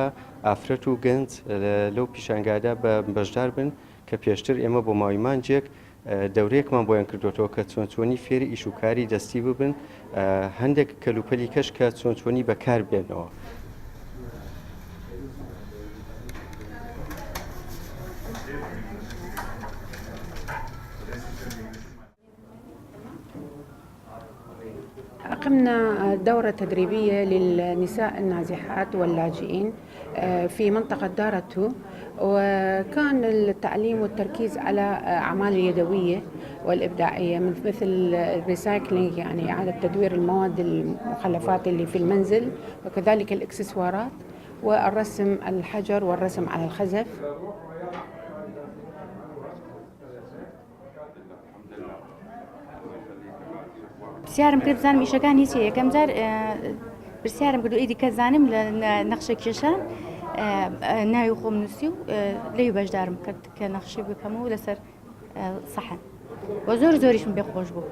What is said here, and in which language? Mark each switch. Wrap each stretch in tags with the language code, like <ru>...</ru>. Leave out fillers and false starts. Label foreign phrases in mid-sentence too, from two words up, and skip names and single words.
<ckb>ئافرەت و گەنج لەو پیشانگادا بە بەشدار بن کە پێشتر ئێمە بۆ ماوەی مانجێک دەورەیەکمان بۆیان کردوێتەوە کە چۆنی فێری ئیشوکاری دەستی ببن، هەندێک کەلوپەلی کەش کە چۆنی بەکار بێنەوە.</ckb> <ar>أقمنا دورة تدريبية للنساء النازحات واللاجئين في منطقة دارتو، وكان التعليم والتركيز على أعمال اليدوية والإبداعية مثل الريسايكلينج، يعني إعادة تدوير المواد المخلفات اللي في المنزل، وكذلك الإكسسوارات والرسم الحجر والرسم على الخزف.</ar> <ckb>پرسیارم کرد بزانم ئیشەکان هیچ یەکەم جار پرسیارم کرد ئیدی کە زانم لە نەخشە کێشان ناوی خۆم نووسی و لێی بەشدارم کرد کە نەخشی بکەم و لەسەر سەحن و زۆریشم پێ خۆش بوو.</ckb>